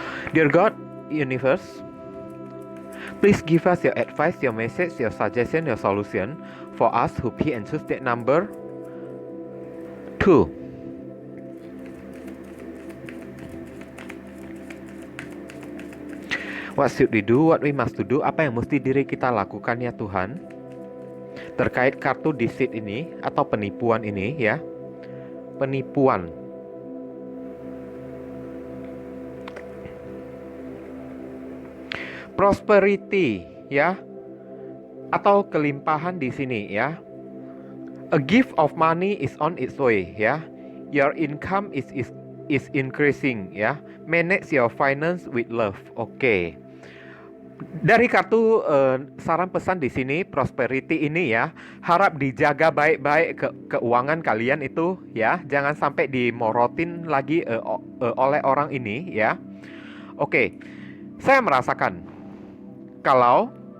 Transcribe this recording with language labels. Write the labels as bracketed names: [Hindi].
[English] Dear God, Universe, please give us your advice, your message, your suggestion, your solution for us who be and choose that number 2. What should we do? What we must to do? [Indonesian] Apa yang mesti diri kita lakukan ya Tuhan? Terkait kartu deceit ini atau penipuan ini ya. Penipuan. Prosperity ya. Atau kelimpahan di sini ya. [English] A gift of money is on its way ya. Your income is increasing ya. Manage your finance with love. Oke. [Indonesian] Dari kartu saran pesan di sini, prosperity ini ya, harap dijaga baik-baik keuangan kalian itu ya, jangan sampai dimorotin lagi oleh orang ini ya. Oke, saya merasakan kalau